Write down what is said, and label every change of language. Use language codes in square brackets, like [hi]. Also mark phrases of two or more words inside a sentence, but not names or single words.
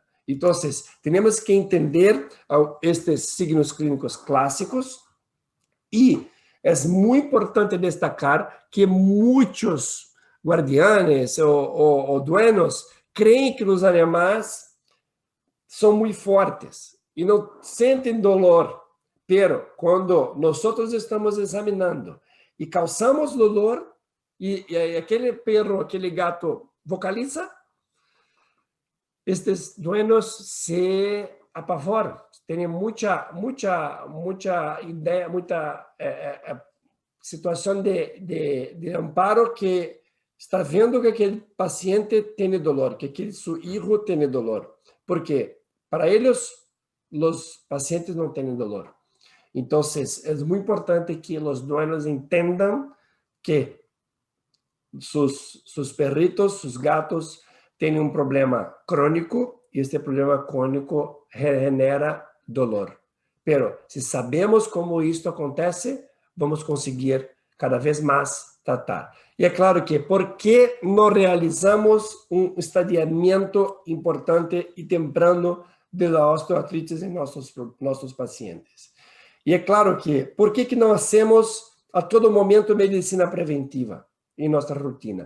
[pt] Então, temos que entender estes signos clínicos clássicos e é muito importante destacar que muitos guardianes ou dueños creem que os animais são muito fortes e não sentem [es] dolor, pero [pt] quando nós estamos examinando e causamos dolor e aquele perro, aquele gato vocaliza, estes dueños se apavoram, têm muita ideia, muita situação de amparo que está vendo que aquele paciente tem dor, que aquele seu filho tem dor. Por quê? Para eles, os pacientes não têm dor. Então, é muito importante que os dueños entendam que [es] sus perritos, sus gatos, [pt] têm um problema crônico e este problema crônico [es] genera dolor. [pt] Pero, se sabemos como isto acontece, vamos conseguir cada vez mais tratar. E é claro que, por que não realizamos um estadiamento importante e temprano da osteoartrite em nossos pacientes? E é claro que, por que não hacemos a todo momento medicina preventiva em nossa rotina?